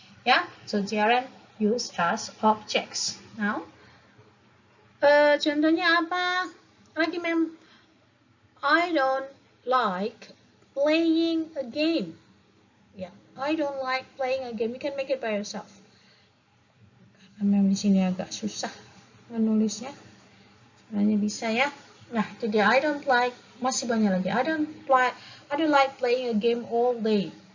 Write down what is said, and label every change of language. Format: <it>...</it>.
<en>Ya, so gerund use as objects. Now,</en> <id>contohnya apa? Lagi</id> <en>I don't like playing a game. Ya, I don't like playing a game. You can make it by yourself.</en> <id>Memang di sini agak susah menulisnya. Sebenarnya bisa ya. Nah, itu dia.</id> <en>I don't like,</en> <id>masih banyak lagi.</id> <en>I don't like playing a game all day.</en>